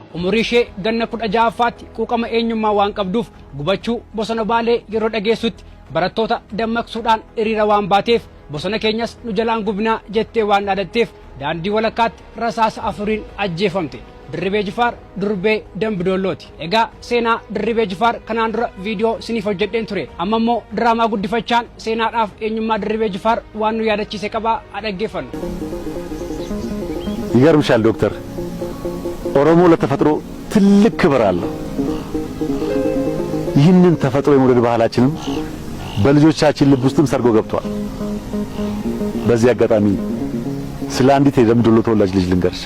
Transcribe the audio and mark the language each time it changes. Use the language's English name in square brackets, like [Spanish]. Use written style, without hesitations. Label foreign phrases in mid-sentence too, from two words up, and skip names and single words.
[Oromo] umurii ishee ganna 16ffaatti quuqama eenyummaa waan qabduuf gubachuu bosona Baalee yeroo dhageessutti barattoota dammaqsuudhaan hiriira waan baateef bosona keenyas nu jalaan gubnaa jettee waan dhaadatteef daandii walakkaatti rasaasa 4 ajjeefamte. Dirribee Jifaar durbee Dambidoollooti. Egaa seenaa Dirribee Jifaar kanaan dura viidiyoo siniif hojjedheen ture. Amma immoo diraamaa guddifachaan seenaadhaaf eenyummaa Dirribee Jifaar waan nu yaadachiise qabaa dhaggeeffannu. [Amharic] ይገርምሻል ዶክተር ኦሮሞ ለተፈጥሮ ትልቅ ክብር አለው። ይህንን ተፈጥሮ የመውደድ ባህላችንም በልጆቻችን ልብ ውስጥም ሰርጎ ገብቷል። በዚህ አጋጣሚ ስለ አንዲት የደምቢዶሎ ተወላጅ ልጅ ልንገርሽ።